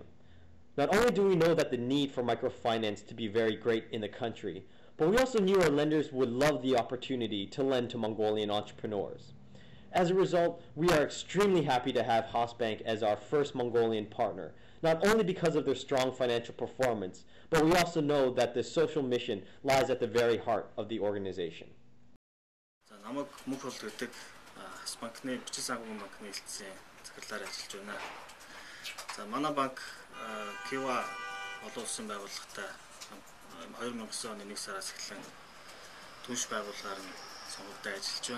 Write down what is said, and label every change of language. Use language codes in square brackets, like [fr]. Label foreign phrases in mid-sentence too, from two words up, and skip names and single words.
[en] Not only do we know that the need for microfinance to be very great in the country, but we also knew our lenders would love the opportunity to lend to Mongolian entrepreneurs. As a result, we are extremely happy to have Hasbank as our first Mongolian partner, not only because of their strong financial performance, but we also know that the social mission lies at the very heart of the organization. [mn] Намайг мөнх бол гэдэг Hasbank-ны бичиг санхүүгийн банкны хэлтсийн захирлаар ажиллаж байна. За манай банк Kiva олон улсын байгууллагатай 2009 оны 1 сараас эхлэн түнш байгууллагаар нь сонгогдсон ажиллаж байна.